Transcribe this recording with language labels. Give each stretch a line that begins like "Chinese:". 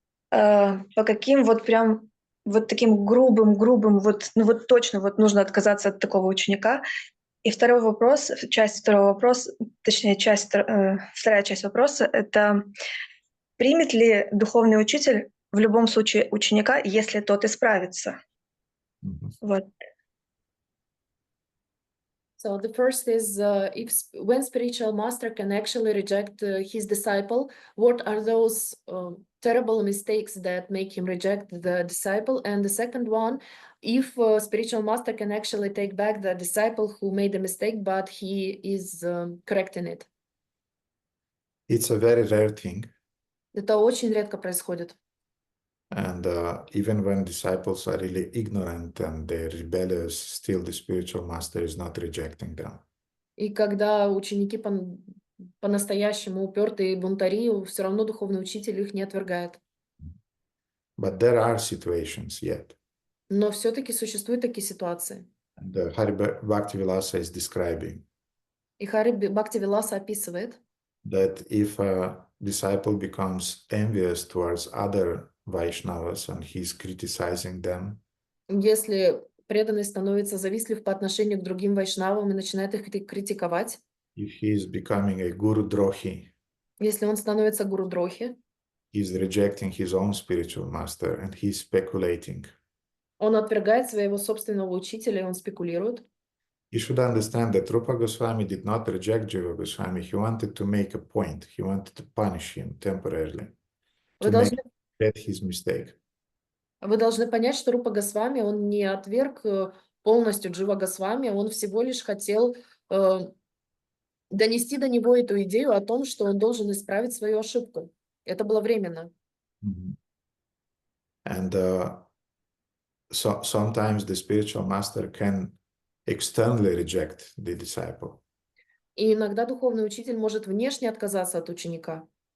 Russian: По каким вот прям вот таким грубым, вот, ну вот точно вот нужно отказаться от такого ученика. И второй вопрос, вторая часть вопроса — это примет ли духовный учитель в любом случае ученика, если тот исправится? Вот.
English: So the first is when spiritual master can actually reject his disciple, what are those terrible mistakes that make him reject the disciple? And the second one, if spiritual master can actually take back the disciple who made a mistake, but he is correcting it. It's a very rare thing.
Russian: Это очень редко происходит.
English: And even when disciples are really ignorant and they're rebellious, still the spiritual master is not rejecting them.
Russian: И когда ученики по-настоящему упертые бунтари, все равно духовный учитель их не отвергает.
English: But there are situations yet.
Russian: Но все-таки существуют такие ситуации.
English: And Hari Bhaktivilasa is describing
Russian: И Хари Бхактивиласа описывает,
English: that if a disciple becomes envious towards other Vaishnavas and he's criticizing them,
Russian: если преданный становится завистлив по отношению к другим вайшнавам и начинает их критиковать,
English: if he is becoming a Guru Drohi,
Russian: если он становится гуру-дрохи,
English: he's rejecting his own spiritual master and he's speculating.
Russian: он отвергает своего собственного учителя, и он спекулирует.
English: You should understand that Rupa Goswami did not reject Jiva Goswami. He wanted to make a point. He wanted to punish him temporarily to make his mistake.
Russian: Вы должны понять, что Рупа Госвами, он не отверг полностью Джива Госвами, он всего лишь хотел донести до него эту идею о том, что он должен исправить свою ошибку. Это было временно.
English: And so sometimes the spiritual master can externally reject the disciple.
Russian: И иногда духовный учитель может внешне отказаться от ученика.